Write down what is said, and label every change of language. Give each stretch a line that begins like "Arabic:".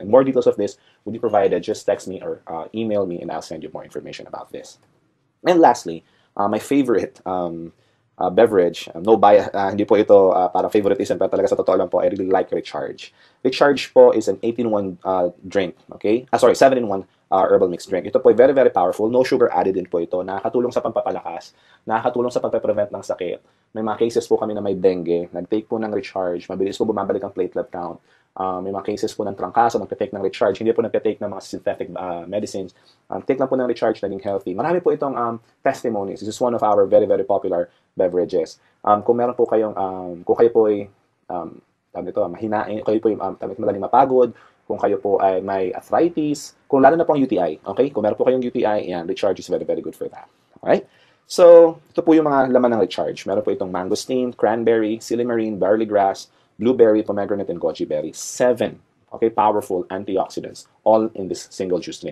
English: And more details of this will be provided. Just text me or email me and I'll send you more information about this. And lastly, my favorite beverage. No bias,
Filipino: hindi po ito para favoritism, pero talaga sa totoo lang po,
English: I really like Recharge. Recharge po is an 8-in-1 drink, okay? 7-in-1 herbal mixed drink.
Filipino: Ito po ay
English: very, very powerful. No sugar added
Filipino: din po ito. Nakakatulong sa pampapalakas, nakakatulong sa pagpe-prevent ng sakit. May mga cases po kami na may dengue, nag-take po ng Recharge, mabilis po bumabalik ang platelet count. May mga cases po ng trangkaso, nagpe-take ng Recharge, hindi po nagpe-take ng mga synthetic medicines. Take lang po ng Recharge, naging healthy. Marami po itong testimonies.
English: This is one of our very, very popular beverages.
Filipino: Kung meron po kayong, kung kayo po ay, mahinain, kayo po ay madaling mapagod, kung kayo po ay may arthritis, kung lalo na po ang UTI, okay? Kung meron po kayong UTI, yan,
English: Recharge is very, very good for that. Alright?
Filipino: So, ito po yung mga laman ng Recharge. Meron po itong mangosteen, cranberry, silymarin, barley grass, blueberry, pomegranate, and goji berry.
English: 7, okay, powerful antioxidants, all in this single juice drink.